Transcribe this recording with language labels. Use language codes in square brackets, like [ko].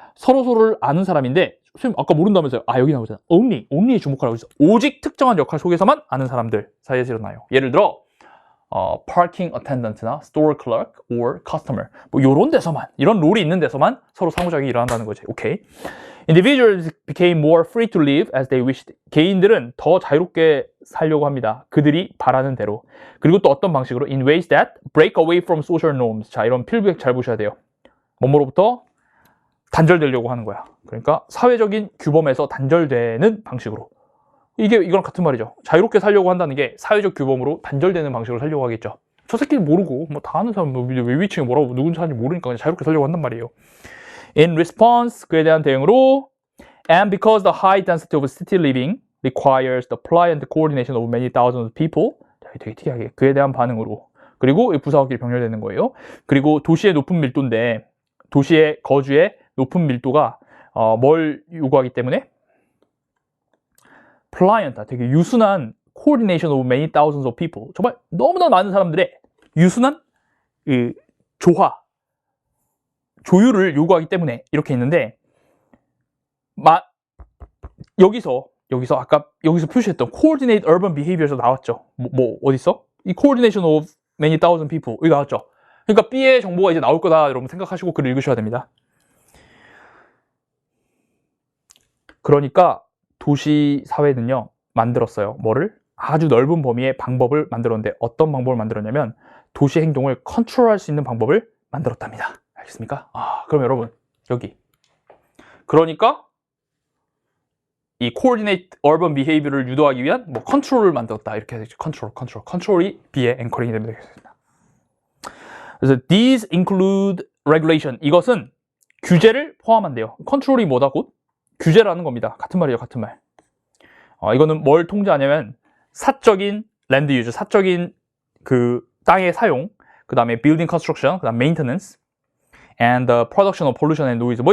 [ko] 서로를 아는 사람인데 선생님 아까 모른다면서요? 여기 나오잖아요. only에 주목하라고 했어. 오직 특정한 역할 속에서만 아는 사람들 사이에서 일어나요. 예를 들어 parking attendant나 [en] store clerk or customer [ko] 뭐 요런 데서만 이런 롤이 있는 데서만 서로 상호작용이 일어난다는 거지. 오케이. [en] Individuals became more free to live as they wished. [ko] 개인들은 더 자유롭게 살려고 합니다. 그들이 바라는 대로. 그리고 또 어떤 방식으로? [en] In ways that break away from social norms. [ko] 자, 이런 필부액 잘 보셔야 돼요. 뭐뭐로부터 단절되려고 하는 거야. 그러니까 사회적인 규범에서 단절되는 방식으로. 이거랑 같은 말이죠. 자유롭게 살려고 한다는 게 사회적 규범으로 단절되는 방식으로 살려고 하겠죠. 저 새끼는 모르고 뭐 다 아는 사람 왜 위층에 뭐라고 누군지 하는지 모르니까 그냥 자유롭게 살려고 한단 말이에요. [en] In response, [ko] 그에 대한 대응으로 [en] and because the high density of city living requires the pliant coordination of many thousands of people. [ko] 자, 되게 특이하게 그에 대한 반응으로. 그리고 부사어끼리 병렬되는 거예요. 그리고 도시의 높은 밀도인데 도시의 거주의 높은 밀도가 뭘 요구하기 때문에 pliant, 되게 유순한 [en] coordination of many thousands of people. [ko] 정말 너무나 많은 사람들의 유순한 조율을 요구하기 때문에 이렇게 있는데 여기서 표시했던 [en] coordinate urban behavior [ko] 에서 나왔죠. 어디 있어? 이 [en] coordination of many thousand people [ko] 여기 나왔죠. 그러니까 B의 정보가 이제 나올 거다 여러분 생각하시고 글을 읽으셔야 됩니다. 그러니까 도시 사회는요 만들었어요. 뭐를? 아주 넓은 범위의 방법을 만들었는데 어떤 방법을 만들었냐면 도시 행동을 컨트롤할 수 있는 방법을 만들었답니다. 알겠습니까? 그럼 여러분 여기 그러니까 이 [en] coordinate urban behavior [ko] 를 유도하기 위한 컨트롤을 만들었다 이렇게 해야 되죠. 컨트롤이 B의 앵커링이 됩니다. 그래서 [en] these include regulation. [ko] 이것은 규제를 포함한대요. 컨트롤이 뭐다 곧? 규제라는 겁니다. 같은 말이에요. 같은 말. 이거는 뭘 통제하냐면 사적인 랜드 유즈, 사적인 그 땅의 사용, 그 다음에 [en] building construction, [ko] 그 다음 maintenance, [en] and the production of pollution and noise.